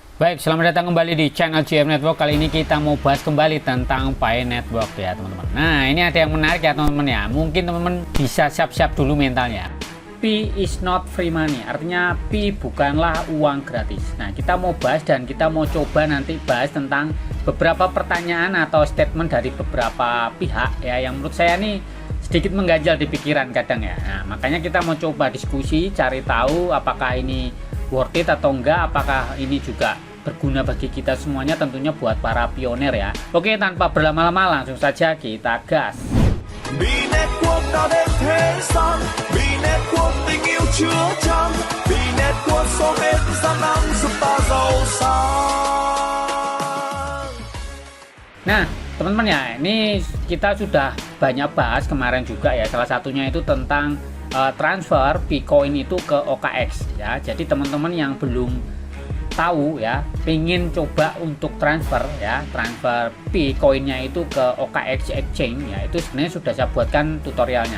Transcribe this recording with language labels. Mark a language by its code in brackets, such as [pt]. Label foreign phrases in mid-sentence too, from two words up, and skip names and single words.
[id] Baik, selamat datang kembali di channel GM Network. Kali ini kita mau bahas kembali tentang Pi Network ya teman-teman. Nah, ini ada yang menarik ya teman-teman ya. Mungkin teman-teman bisa siap-siap dulu mentalnya. [en] Pi is not free money, [id] artinya Pi bukanlah uang gratis. Nah, kita mau bahas dan kita mau coba nanti bahas tentang beberapa pertanyaan atau statement dari beberapa pihak ya, yang menurut saya nih sedikit mengganjal di pikiran kadang ya. Nah, makanya kita mau coba diskusi, cari tahu apakah ini [en] worth it [id] atau enggak, apakah ini juga berguna bagi kita semuanya, tentunya buat para pionir ya. Oke, tanpa berlama-lama langsung saja kita gas. [vi] B-Network đã đến thế gian, B-Network tình yêu chứa chan, B-Network số hết gian nan giúp ta giàu sang. [id] Nah, teman-teman ya, ini kita sudah banyak bahas kemarin juga ya. Salah satunya itu tentang transfer Picoin itu ke OKX ya. Jadi teman-teman yang belum tahu ya, pengen coba untuk transfer Picoinnya itu ke OKX exchange ya, itu sebenarnya sudah saya buatkan tutorialnya.